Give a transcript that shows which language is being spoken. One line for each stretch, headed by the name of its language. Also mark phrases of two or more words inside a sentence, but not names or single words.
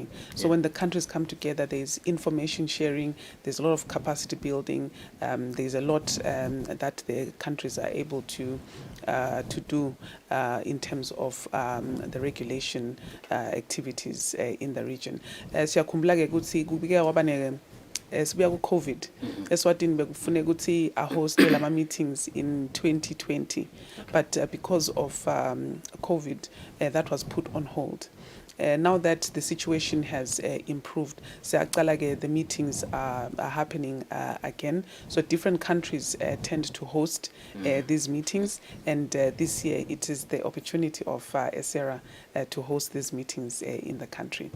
English: So when the countries come together, there's information sharing, there's a lot of capacity building, there's a lot that the countries are able to do in terms of the regulation activities in the region.
Zulu: Siyakhumbula-ke ukuthi kubike waba sibuya ku-COVID Eswatini bekufune ukuthi ahoste lama
English: meetings in 2020 but because of COVID that was put on hold. Now that the situation has improved, the meetings are happening again. So different countries tend to host these meetings, and this year it is the opportunity of ESERA to host these meetings in the country.